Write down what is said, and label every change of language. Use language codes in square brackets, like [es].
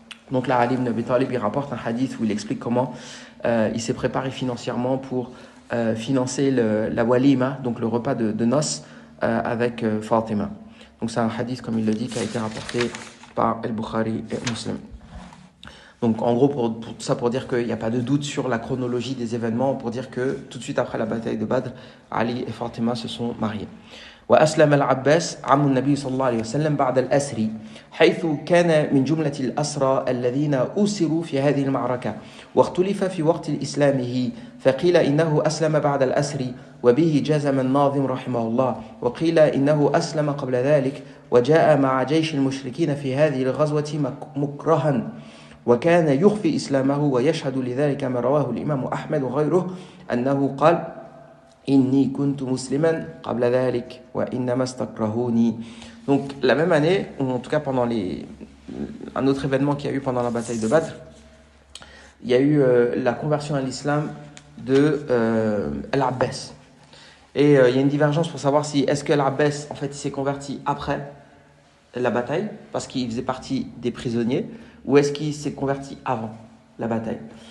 [fr] Donc là, Ali ibn Abi Talib, il rapporte un hadith où il explique comment il s'est préparé financièrement pour financer la walima, donc le repas de noces avec Fatima. Donc c'est un hadith, comme il le dit, qui a été rapporté par Al-Bukhari et Muslim. Donc en gros, pour ça pour dire qu'il n'y a pas de doute sur la chronologie des événements, pour dire que tout de suite après la bataille de Badr, Ali et Fatima se sont mariés. [ar] وأسلم العباس عم النبي صلى الله عليه وسلم بعد الأسر حيث كان من جملة الأسرى الذين أسروا في هذه المعركة واختلف في وقت إسلامه فقيل إنه أسلم بعد الأسر وبه جزم الناظم رحمه الله وقيل إنه أسلم قبل ذلك وجاء مع جيش المشركين في هذه الغزوة مكرها وكان يخفي إسلامه ويشهد لذلك ما رواه الإمام أحمد وغيره أنه قال إني كنت مسلما قبل ذلك وإنما استكرهوني. [fr] Donc la même année, ou en tout cas pendant un autre événement qu'il y a eu pendant la bataille de Badr, il y a eu la conversion à l'islam de Al-Abbas. Et il y a une divergence pour savoir si est-ce que Al-Abbas en fait il s'est converti après la bataille parce qu'il faisait partie des prisonniers ou est-ce qu'il s'est converti avant la bataille.